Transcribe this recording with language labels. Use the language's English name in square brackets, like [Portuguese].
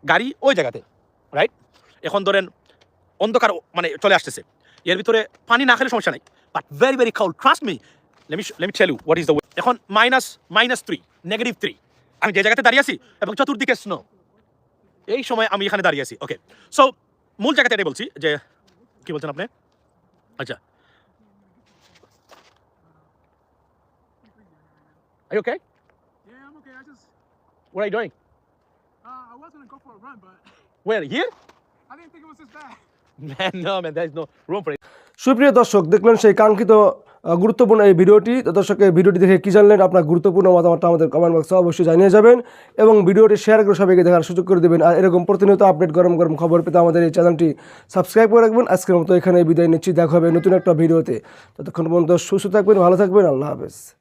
[Bangla] গাড়ি ওই জায়গাতে, রাইট, এখন ধরেন অন্ধকার মানে চলে আসতেছে, এর ভিতরে পানি না খেলে সমস্যা নাই, [English] But very very cold, trust me, let me tell you what is the way. [Bangla] এখন -3, -3 আমি যে জায়গাতে দাঁড়িয়ে আছি এবং চতুর্দিকে স্নো, এই সময় আমি এখানে দাঁড়িয়ে আছি। ওকে, সো মূল জায়গাতে এটাই বলছি যে কি বলছেন আপনি? [English] আচ্ছা, are you okay? Yeah, I'm okay. What are you doing? I was gonna go for a run, but Where, here? I didn't think it was this bad. Man, there is no room for it. [Bangla] সুপ্রিয় দর্শক, দেখলেন সেই কাঙ্ক্ষিত গুরুত্বপূর্ণ এই ভিডিওটি। তো দর্শক, এই ভিডিওটি দেখে কী জানলেন? আপনার গুরুত্বপূর্ণ মতামতটা আমাদের কমেন্ট বক্সে অবশ্যই জানিয়ে যাবেন এবং ভিডিওটি শেয়ার করে সবাইকে দেখার সুযোগ করে দেবেন। আর এরকম প্রতিনিয়ত আপডেট গরম খবর পেতে আমাদের এই চ্যানেলটি সাবস্ক্রাইব করে রাখবেন। আজকের মতো এখানে বিদায় নিচ্ছি, দেখা হবে নতুন একটা ভিডিওতে। ততক্ষণ পর্যন্ত সুস্থ থাকবেন, ভালো থাকবেন, আল্লাহ হাফেজ।